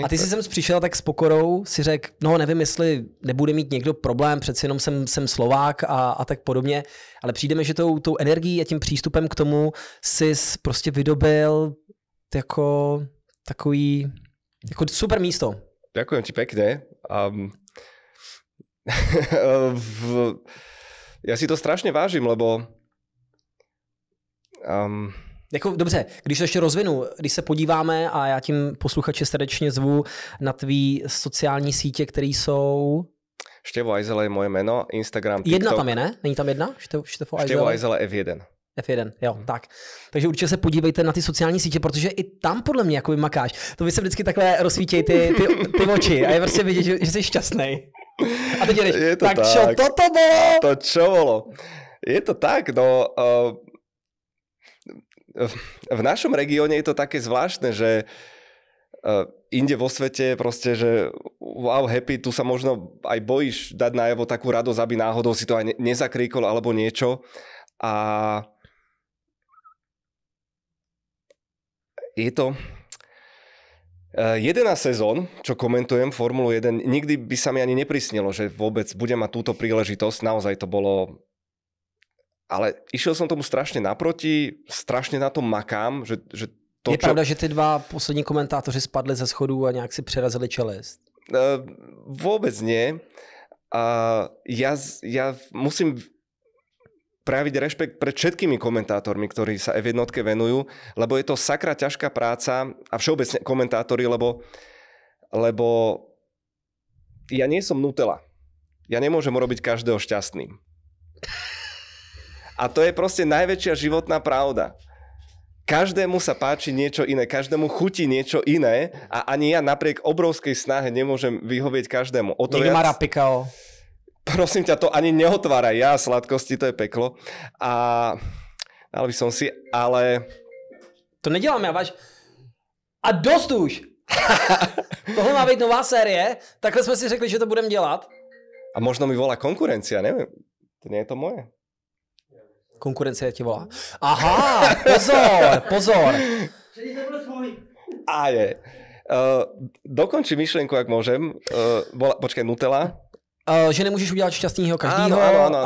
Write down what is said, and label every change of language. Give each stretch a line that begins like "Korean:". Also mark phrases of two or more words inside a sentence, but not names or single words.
Czech: A ty jsi sem přišel tak s pokorou, si řekl, no nevím, jestli nebude mít někdo problém, přeci jenom jsem Slovák a tak podobně, ale přijde mi, že tou energií a tím přístupem k tomu jsi prostě vydobil jako takový jako super místo.
Slovak: Ďakujem ti pekne. Ja si to strašne vážim, lebo
Czech: jako dobře, když to ještě rozvinu, když se podíváme a já tím posluchače srdečně zvu na tvý sociální sítě, které jsou...
Slovak: Števo Ajzele je moje meno, Instagram, TikTok.
Czech: Jedna tam je, ne? Není tam jedna? Števo Ajzele F1. F1, jo, tak. Takže určitě se podívejte na ty sociální sítě, protože i tam podle mě jako makáš. To vy se vždycky takhle rozsvítějí ty oči a je prostě vidět, že jsi šťastný. A teď jdeš,
Slovak: tak čo toto bolo? To čo bolo? Je to tak, no... V našom regióne je to také zvláštne, že inde vo svete proste, že
English: wow, happy,
Slovak: tu sa možno aj bojíš dať najavo takú radosť, aby náhodou si to aj nezakríkol alebo niečo. A je to 11 sezón, čo komentujem Formulu 1, nikdy by sa mi ani neprisnilo, že vôbec budem mať túto príležitosť. Naozaj to bolo... Ale išiel som tomu strašne naproti, strašne na tom makám, že to,
Czech: je pravda, že ty dva poslední komentátoři spadli ze schodů a nějak si přerazili čelist?
Slovak: Vôbec nie. Ja musím prejaviť rešpekt pred všetkými komentátormi, ktorí sa F1 venujú, lebo je to sakra ťažká práca a všeobecne komentátori, lebo ja nie som Nutella. Ja nemôžem urobiť každého šťastným. A to je proste najväčšia životná pravda. Každému sa páči niečo iné, každému chutí niečo iné a ani ja napriek obrovskej snahe nemôžem vyhovieť každému. Niekto má rád pikao. Prosím ťa, to ani neotváraj. Ja sladkosti, to je peklo. A dal by som si, ale...
Czech: To nedělám já, váš... A dost už! Tohle má být nová série, takhle jsme si řekli, že to budeme dělat.
Slovak: A možno mi volá konkurencia, neviem. To nie je to moje.
Czech: Konkurence ti volá. Aha, pozor.
Slovak: A je. Dokončí myšlienku, ak môžem. Počkaj, Nutella.
Czech: Že nemůžeš udělat šťastnýho každýho, áno.